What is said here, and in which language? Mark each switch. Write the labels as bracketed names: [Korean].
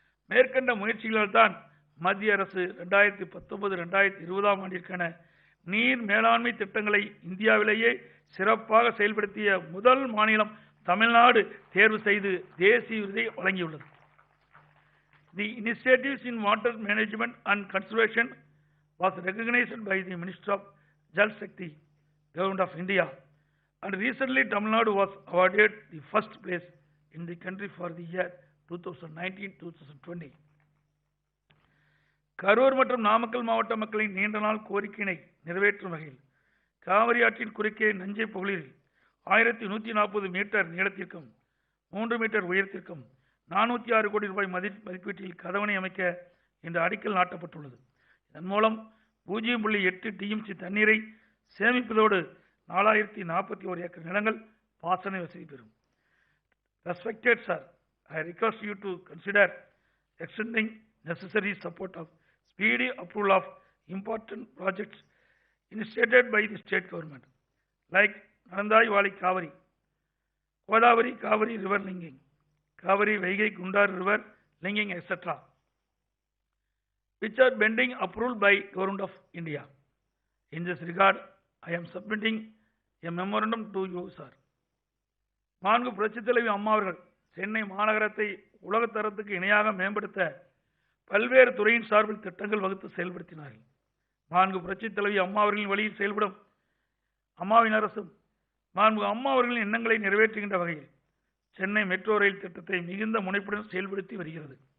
[Tamil] மேற்கண்ட முயற்சிகளால் தான் மத்திய அரசு 2019-2020 ஆண்டிற்கான நீர் மேலாண்மை திட்டங்களை இந்தியாவிலேயே சிறப்பாக செயல்படுத்திய முதல் மாநிலம் தமிழ்நாடு தேர்வு செய்து தேசிய விருதை வழங்கியுள்ளது. [English] The initiatives in water management and conservation was recognized by the Minister of Jal Shakti, Government of India, and recently Tamil Nadu was awarded the first place in the country for the year 2019-2020. [Tamil] Karur மற்றும் நாமக்கல் மாவட்ட மக்களின் நீண்ட நாள் கோரிக்கையினை நிறைவேற்றும் வகையில் காவிரி ஆற்றின் குறுக்கே நஞ்சை பகுதியில் 1140 மீட்டர் நீளத்திற்கும் 3 மீட்டர் உயரத்திற்கும் 406 கோடி ரூபாய் மதிப்பீட்டில் கதவணை அமைக்க இந்த அடிக்கல் நாட்டப்பட்டுள்ளது. இதன் மூலம் 0.8 TMC தண்ணீரை சேமிப்பதோடு 4041 ஏக்கர் நிலங்கள் பாசன வசதி பெறும். [English] Respected sir, I request you to consider extending necessary support of speedy approval of important projects initiated by the state government, like Narandai Valley Kaveri, Godavari Kaveri river linking, Kaveri Vaigai Gundar river linking, etc., which are pending approval by Government of India. In this regard, I am submitting a memorandum to you, sir. [Tamil] மாண்பு புரட்சித் தலைவி அம்மா அவர்கள் சென்னை மாநகரத்தை உலகத்தரத்துக்கு இணையாக மேம்படுத்த பல்வேறு துறையின் சார்பில் திட்டங்கள் வகுத்து செயல்படுத்தினார்கள். மாண்பு புரட்சித் தலைவி அம்மா அவர்களின் வழியில் செயல்படும் அம்மாவின் அரசும் மாண்பு அம்மா அவர்களின் எண்ணங்களை நிறைவேற்றுகின்ற வகையில் சென்னை மெட்ரோ ரயில் திட்டத்தை மிகுந்த முனைப்புடன் செயல்படுத்தி வருகிறது.